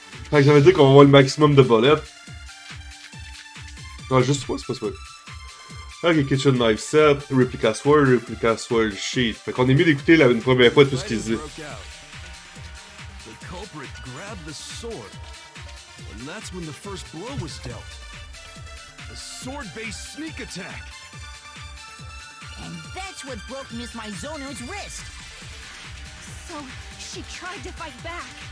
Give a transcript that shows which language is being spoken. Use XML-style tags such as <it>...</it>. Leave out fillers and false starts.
<fr>Fait que ça veut dire qu'on va avoir le maximum de bolettes. Non, juste pas, c'est pas ça.</fr> <en>Ok, kitchen knife set, replica sword sheet.</en> <fr>Fait qu'on est mieux d'écouter une première fois tout ce qu'il dit.</fr> <en>The culprit grabbed the sword, and that's when the first blow was dealt. A sword-based sneak attack. And that's what broke Miss Mizono's wrist. So she tried to fight back.</en>